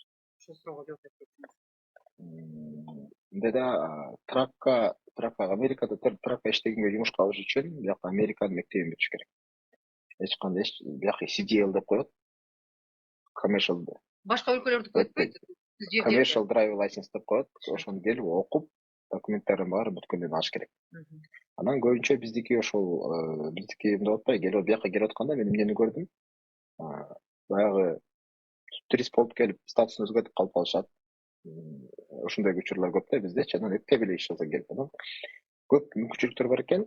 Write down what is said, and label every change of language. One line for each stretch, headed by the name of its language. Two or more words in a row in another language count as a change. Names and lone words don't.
Kyrgyz: Ушул суроого жооп берип кетсеңиз. Мындай да, Америкада тракка иштегенге жумушка алыш үчүн биякта Американын мектебин бүтүш керек. Эч кандай бияк CDL деп коет. Commercial. Башка өлкөлөрдүкү өтпөйт.
English: Commercial driver license
Kyrgyz: деп коет. Ошону келип окуп, документтарын баары бүткөндөн алыш керек. Анан көбүнчө биздики ошол биздики мындай болуп атпайбы, келип бияка келип атканда мен эмнени көрдүм? Баягы турист болуп келип, статусун өзгөртүп калып калышат. Ошондой учурлар көп да биздечи. Анан эптеп эле иш жасап келип анан көп мүмкүнчүлүктөр бар экен.